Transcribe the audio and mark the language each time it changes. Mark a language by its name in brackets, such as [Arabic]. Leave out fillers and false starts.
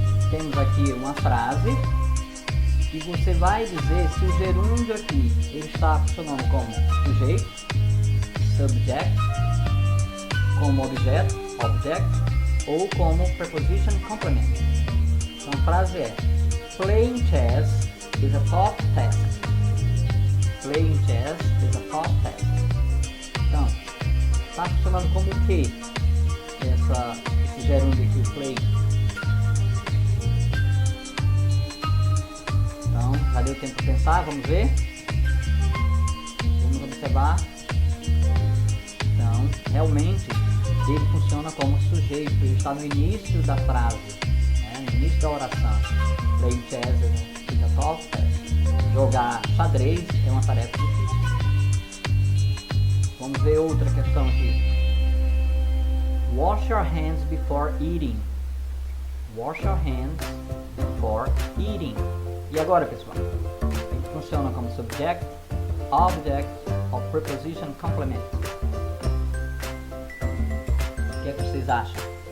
[Portuguese] Temos aqui uma frase e você vai dizer se o gerúndio aqui ele está funcionando como sujeito, subject, como objeto, object, ou como preposition complement. Então a frase é: [English] Playing chess is a top task. Playing chess is a top task. [Portuguese] Então, está funcionando como o que? Esse gerúndio aqui, play. Então, já deu tempo para pensar, vamos ver? Vamos observar. Então, realmente, ele funciona como sujeito, ele está no início da frase, né? No início da oração. [English] Playing chess is a top task. [Portuguese] Jogar xadrez é uma tarefa difícil. Vamos ver outra questão aqui. [English] Wash your hands before eating. Wash your hands before eating. [Portuguese] E agora, pessoal? Ele funciona como subject, object ou preposition complement. O que é que vocês acham?